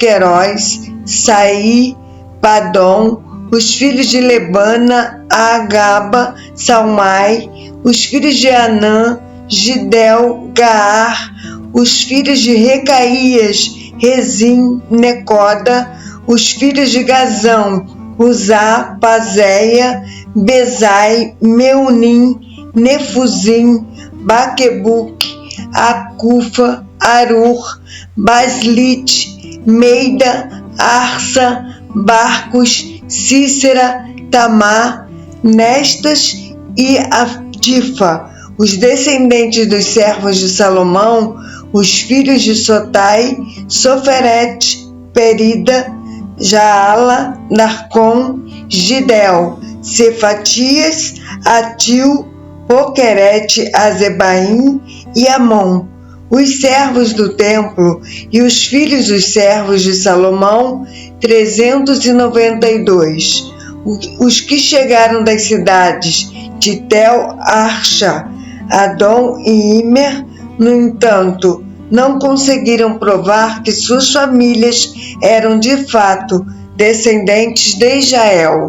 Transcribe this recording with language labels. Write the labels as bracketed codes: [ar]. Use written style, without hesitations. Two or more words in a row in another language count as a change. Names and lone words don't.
[pt] Querós, Saí, Padom, os filhos de Lebana, Agaba, Salmai, os filhos de Anã, Gidel, Gaar, os filhos de Recaías, Rezim, Necoda, os filhos de Gazão, Uzá, Pazéia, Bezai, Meunim, Nefuzim, Baquebuque, Acufa, Arur, Baslite, Meida, Arsa, Barcos, Cícera, Tamar, Nestas e Atifa. Os descendentes dos servos de Salomão, os filhos de Sotai, Soferet, Perida, Jaala, Narcom, Gidel, Cefatias, Atil, Poquerete, Azebaim e Amon. Os servos do templo e os filhos dos servos de Salomão, 392. Os que chegaram das cidades de Tel Archa, Adom e Imer, no entanto, não conseguiram provar que suas famílias eram de fato descendentes de Israel.